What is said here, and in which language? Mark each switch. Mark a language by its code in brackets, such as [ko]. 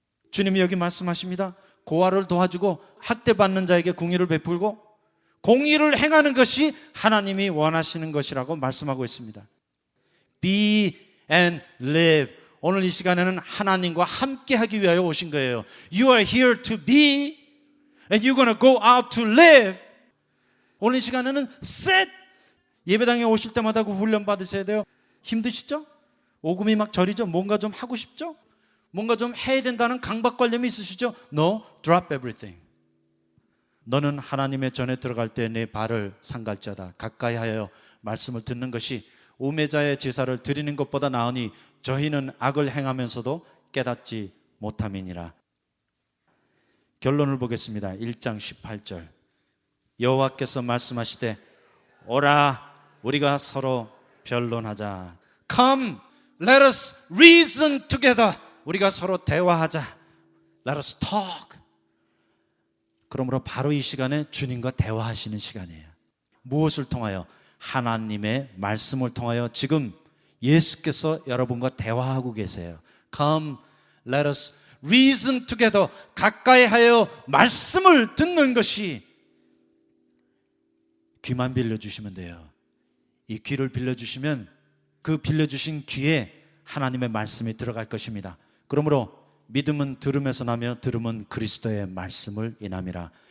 [ko] 주님이 여기 말씀하십니다. 고아를 도와주고 학대받는 자에게 공의를 베풀고 공의를 행하는 것이 하나님이 원하시는 것이라고 말씀하고 있습니다. [en] Be and live. [ko] 오늘 이 시간에는 하나님과 함께 하기 위하여 오신 거예요. [en] You are here to be and you're going to go out to live. [ko] 오늘 이 시간에는 set. 예배당에 오실 때마다 그 훈련 받으셔야 돼요. 힘드시죠? 오금이 막 저리죠? 뭔가 좀 하고 싶죠? 뭔가 좀 해야 된다는 강박관념이 있으시죠? [en] No, drop everything. [ko] 너는 하나님의 전에 들어갈 때 내 발을 상갈자다. 가까이 하여 말씀을 듣는 것이 우매자의 제사를 드리는 것보다 나으니 저희는 악을 행하면서도 깨닫지 못함이니라. 결론을 보겠습니다. 1장 18절. 여호와께서 말씀하시되 오라 우리가 서로 변론하자. [en] Come, let us reason together. [ko] 우리가 서로 대화하자. Let us talk. 그러므로 바로 이 시간에 주님과 대화하시는 시간이에요. 무엇을 통하여? 하나님의 말씀을 통하여 지금 예수께서 여러분과 대화하고 계세요. [en] Come, let us reason together. [ko] 가까이 하여 말씀을 듣는 것이 귀만 빌려주시면 돼요. 이 귀를 빌려주시면 그 빌려주신 귀에 하나님의 말씀이 들어갈 것입니다. 그러므로 믿음은 들음에서 나며 들음은 그리스도의 말씀을 인함이라.